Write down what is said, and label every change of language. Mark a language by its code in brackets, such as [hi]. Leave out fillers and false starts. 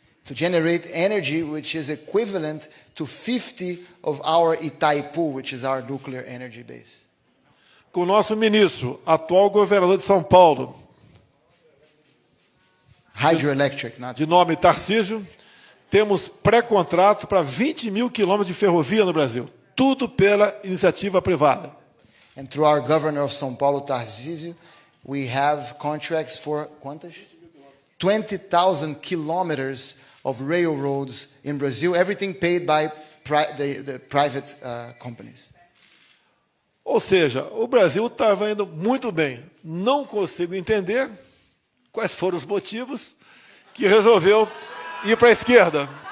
[en] To generate energy which is equivalent to 50 of our Itaipu, which is our nuclear energy base. [pt] Com o nosso ministro, atual governador de São Paulo, [en] Hydroelectric, not [pt] de nome Tarcísio, temos pré-contrato para 20 mil quilômetros de ferrovia no Brasil. Tudo pela iniciativa privada. [en] And through our governor of São Paulo, Tarcísio, we have contracts for [pt] quantas? [en] 20,000 kilometers of railroads in Brazil, everything paid by the private companies. [pt] Ou seja, o Brasil estava indo muito bem. Não consigo entender quais foram os motivos que resolveu ir para a esquerda.